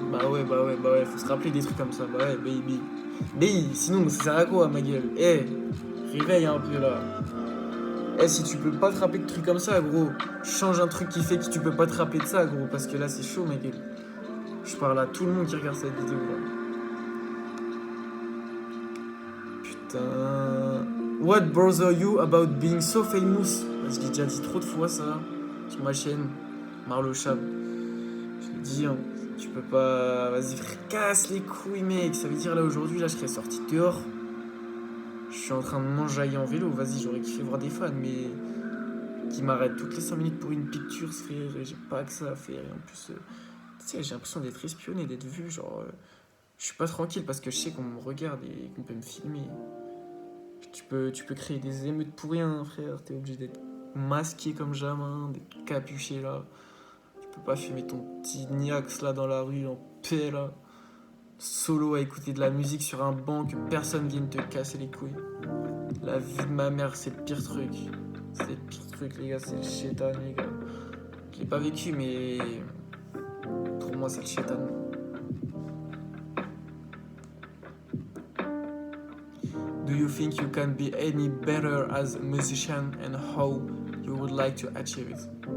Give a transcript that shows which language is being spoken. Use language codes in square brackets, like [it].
[fr] Bah ouais, faut se rappeler des trucs comme ça. Bah ouais, baby. Mais sinon, ça sert à quoi, ma gueule? Réveille un peu là. Si tu peux pas te rappeler de trucs comme ça, gros, change un truc qui fait que tu peux pas te rappeler de ça, gros, parce que là c'est chaud, ma gueule. Je parle à tout le monde qui regarde cette vidéo là. Putain. [en] What bother you about being so famous? [fr] Parce que j'ai déjà dit trop de fois ça sur ma chaîne, Marlo Chab. Je me dis, hein, tu peux pas. Vas-y, frère, casse les couilles, mec. Ça veut dire là aujourd'hui, là je serais sorti dehors. Je suis en train de m'enjailler en vélo, vas-y, j'aurais kiffé voir des fans, mais qui m'arrêtent toutes les 5 minutes pour une picture, frère, j'ai pas que ça à faire. Et en plus, Tu sais, j'ai l'impression d'être espionné, d'être vu. Genre, je suis pas tranquille parce que je sais qu'on me regarde et qu'on peut me filmer. Tu peux créer des émeutes pour rien, frère. T'es obligé d'être masqué comme jamais, d'être capuché là. Tu peux pas fumer ton petit Niax là dans la rue en paix là. Solo à écouter de la musique sur un banc que personne vienne te casser les couilles. La vie de ma mère, c'est le pire truc. C'est le pire truc, les gars, c'est le chétan, les gars. Je l'ai pas vécu, mais pour moi, c'est le chétan. [en] Do you think you can be any better as a musician and how you would like to achieve it?